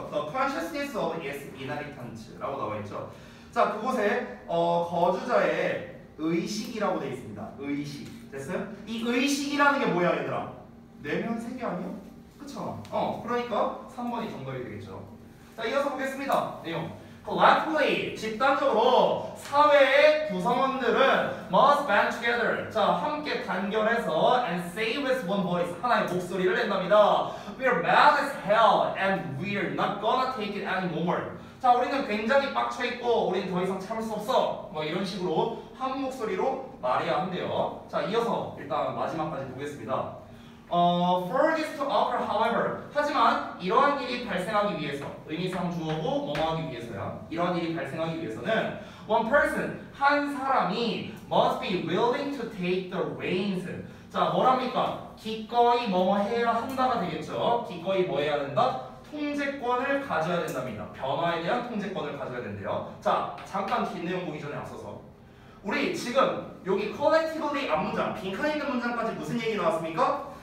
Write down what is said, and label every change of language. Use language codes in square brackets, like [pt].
[en] The consciousness of its inhabitant라고 [ko] 나와 있죠. 자, 그곳에 거주자의 의식이라고 되어 있습니다. 의식. 됐어요? 이 의식이라는 게 뭐야, 얘들아? 내면 세계 아니야? 그쵸? 그러니까 3번이 정답이 되겠죠. 자, 이어서 보겠습니다. 내용. [en] Collectively, [ko] 집단적으로 사회의 구성원들은 [en] must band together. [ko] 자, 함께 단결해서 [en] and say with one voice. [ko] 하나의 목소리를 낸답니다. [en] We're mad as hell and we're not gonna take it anymore. [ko] 자, 우리는 굉장히 빡쳐있고 우리는 더 이상 참을 수 없어. 뭐 이런 식으로 한 목소리로 말해야 한대요. 자, 이어서 일단 마지막까지 보겠습니다. [en] For this to occur, however, [ko] 하지만 이러한 일이 발생하기 위해서, 의미상 주어고 뭐뭐하기 위해서야. 이러한 일이 발생하기 위해서는 [en] one person, [ko] 한 사람이 [en] must be willing to take the reins. [ko] 자, 뭐랍니까? 기꺼이 뭐뭐 해야 한다가 되겠죠. 기꺼이 뭐 해야 된다? 통제권을 가져야 된답니다. 변화에 대한 통제권을 가져야 된대요. 자, 잠깐 뒷내용 보기 전에 앞서서 우리 지금 여기 collectively 앞문장, 빈칸에 있는 문장까지 무슨 얘기 나왔습니까?